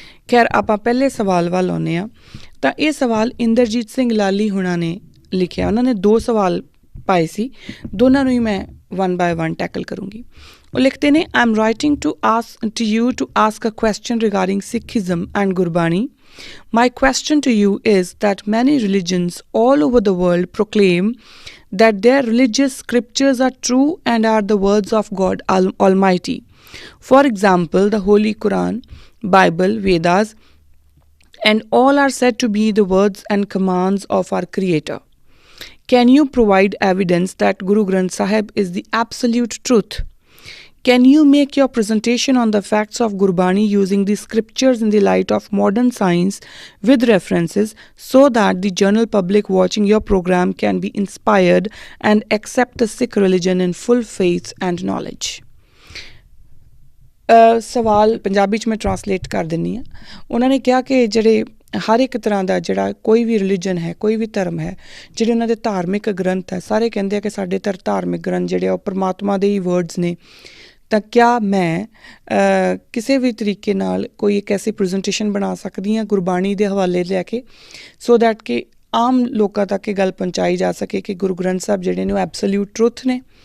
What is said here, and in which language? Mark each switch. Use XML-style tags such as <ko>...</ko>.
<pa>ਖੈਰ, ਆਪਾਂ ਪਹਿਲੇ ਸਵਾਲ ਵੱਲ ਆਉਂਦੇ ਹਾਂ। ਤਾਂ ਇਹ ਸਵਾਲ ਇੰਦਰਜੀਤ ਸਿੰਘ ਲਾਲੀ ਹੁਣਾਂ ਨੇ ਲਿਖਿਆ। ਉਹਨਾਂ ਨੇ 2 ਸਵਾਲ ਪਾਏ ਸੀ, ਦੋਨਾਂ ਨੂੰ ਹੀ ਮੈਂ 1 by 1 ਟੈਕਲ ਕਰੂੰਗੀ। ਉਹ ਲਿਖਦੇ ਨੇ,</pa> <en>I am writing to you to ask a question regarding Sikhism and Gurbani. My question to you is that many religions all over the world proclaim that their religious scriptures are true and are the words of God Almighty. For example, the Holy Quran, Bible, Vedas, and all are said to be the words and commands of our Creator. Can you provide evidence that Guru Granth Sahib is the absolute truth? Can you make your presentation on the facts of Gurbani using the scriptures in the light of modern science with references, so that the general public watching your program can be inspired and accept the Sikh religion in full faith and knowledge?</en> <pa>ਸਵਾਲ ਪੰਜਾਬੀ 'ਚ ਮੈਂ translate ਕਰ ਦਿੰਦੀ ਹਾਂ। ਉਹਨਾਂ ਨੇ ਕਿਹਾ ਕਿ ਜਿਹੜੇ ਹਰ ਇੱਕ ਤਰ੍ਹਾਂ ਦਾ ਜਿਹੜਾ ਕੋਈ ਵੀ ਰਿਲੀਜਨ ਹੈ, ਕੋਈ ਵੀ ਧਰਮ ਹੈ, ਜਿਹੜੇ ਉਹਨਾਂ ਦੇ ਧਾਰਮਿਕ ਗ੍ਰੰਥ ਹੈ, ਸਾਰੇ ਕਹਿੰਦੇ ਆ ਕਿ ਸਾਡੇ ਧਾਰਮਿਕ ਗ੍ਰੰਥ ਜਿਹੜੇ ਆ ਉਹ ਪਰਮਾਤਮਾ ਦੇ ਹੀ ਵਰਡਸ ਨੇ। ਤਾਂ ਕਿਆ ਮੈਂ ਕਿਸੇ ਵੀ ਤਰੀਕੇ ਨਾਲ ਕੋਈ ਇੱਕ ਐਸੀ ਪ੍ਰੈਜੈਂਟੇਸ਼ਨ ਬਣਾ ਸਕਦੀ ਹਾਂ ਗੁਰਬਾਣੀ ਦੇ ਹਵਾਲੇ ਲੈ ਕੇ, ਸੋ ਦੈਟ ਕਿ ਆਮ ਲੋਕਾਂ ਤੱਕ ਇਹ ਗੱਲ ਪਹੁੰਚਾਈ ਜਾ ਸਕੇ ਕਿ ਗੁਰੂ ਗ੍ਰੰਥ ਸਾਹਿਬ ਜਿਹੜੇ ਨੇ ਉਹ ਐਬਸੋਲਿਊਟ ਟਰੁੱਥ ਨੇ।</pa>